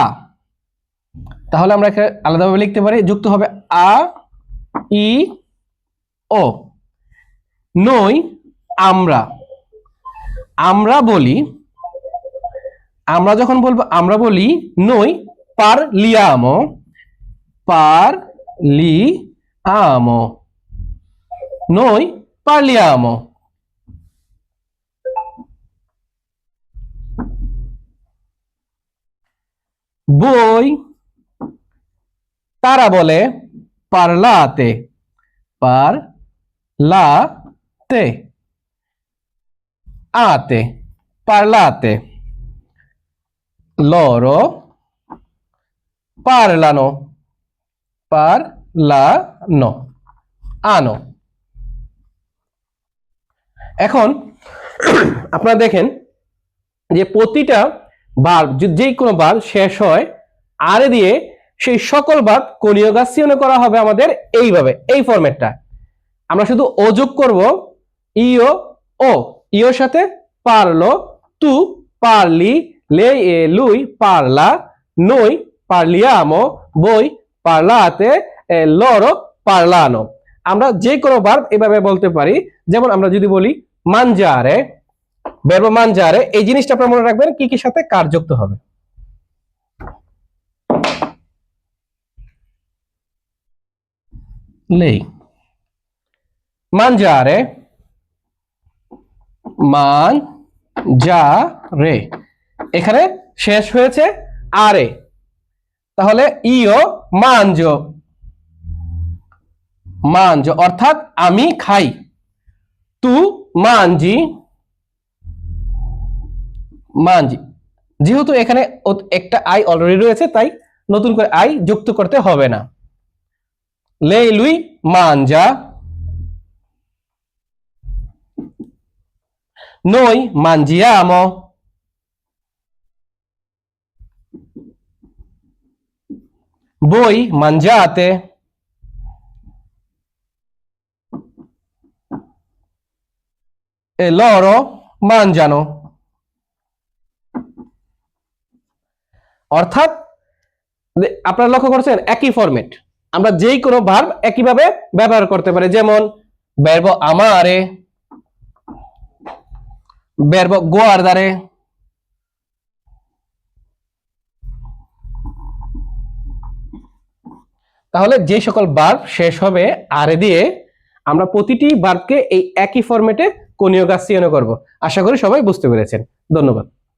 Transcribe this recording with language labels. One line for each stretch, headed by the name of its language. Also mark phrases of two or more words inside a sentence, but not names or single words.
Bangla: তাহলে আমরা এখানে আলাদাভাবে লিখতে পারি, যুক্ত হবে আ, ই, ও। নই আমরা, আমরা বলি, আমরা যখন বলবো আমরা বলি
Italian: noi parliamo, parliamo, noi parliamo.
Bangla: বই, তারা বলে
Italian: parlate, parlate, ate, parlate, loro parlano, parlano, আনো।
Bangla: এখন আপনারা দেখেন যে প্রতিটা ভার্ব, যে কোনো ভার্ব শেষ হয় আরে দিয়ে, সেই সকল ভার্ব কনিউগাসিওনে করা হবে আমাদের এইভাবে, এই ফরম্যাটটা। আমরা শুধু ও যোগ করব, ইও, ও, ইওর সাথে পারলো,
Italian: tu parli, lui parla, noi parliamo, voi parlate, loro parlano।
Bangla: আমরা যে কোনো ভার্ব এভাবে বলতে পারি। যেমন আমরা যদি বলি mangiare,
Italian: verbo mangiare,
Bangla: এই জিনিসটা আপনারা মনে রাখবেন কি কি সাথে কার যুক্ত হবে।
Italian: lei, mangiare, mangiare,
Bangla: এখানে শেষ হয়েছে আরে, তাহলে
Italian: io mangio, mangio
Bangla: অর্থাৎ আমি খাই।
Italian: tu mangi, mangi.
Bangla: যেহেতু এখানে একটা আই অলরেডি রয়েছে, তাই নতুন করে আই যুক্ত করতে হবে না।
Italian: lei lui mangia, noi mangiamo, voi mangiate, e loro mangiano।
Bangla: অর্থাৎ আপনারা লক্ষ্য করছেন একই ফরম্যাট, আমরা যেই কোনো ভার্ব একইভাবে ব্যবহার করতে পারি, যেমন
Italian: verbo amare, verbo guardare,
Bangla: তাহলে যে সকল ভার্ব শেষ হবে আরে দিয়ে আমরা প্রতিটি ভার্বকে এই একই ফরম্যাটে কনিওগাসিয়নে করব। আশা করি সবাই বুঝতে পেরেছেন। ধন্যবাদ।